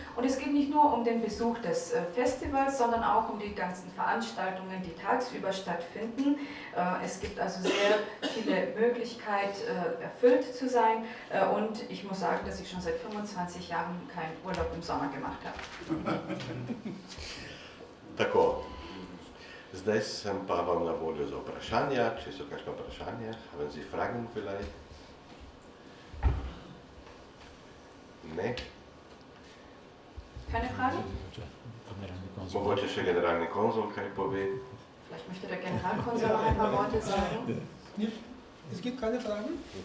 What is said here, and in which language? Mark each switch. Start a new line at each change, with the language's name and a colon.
German: Und es geht nicht nur um den Besuch des Festivals, sondern auch um die ganzen Veranstaltungen, die tagsüber stattfinden. Es gibt also sehr viele Möglichkeiten, erfüllt zu sein. Und ich muss sagen, dass ich schon seit 25 Jahren keinen Urlaub im Sommer gemacht habe.
Slovenian: Tako. Zdaj sem pa vam na voljo za vprašanja, če so kakšno vprašanje.
German: Haben Sie Fragen vielleicht?
Slovenian: Ne?
German: Keine Fragen?
Slovenian: Mogoče še generalni konzul kaj pove?
German: Vielleicht möchte der Generalkonsul noch ein paar Worte sagen. Es gibt keine Fragen.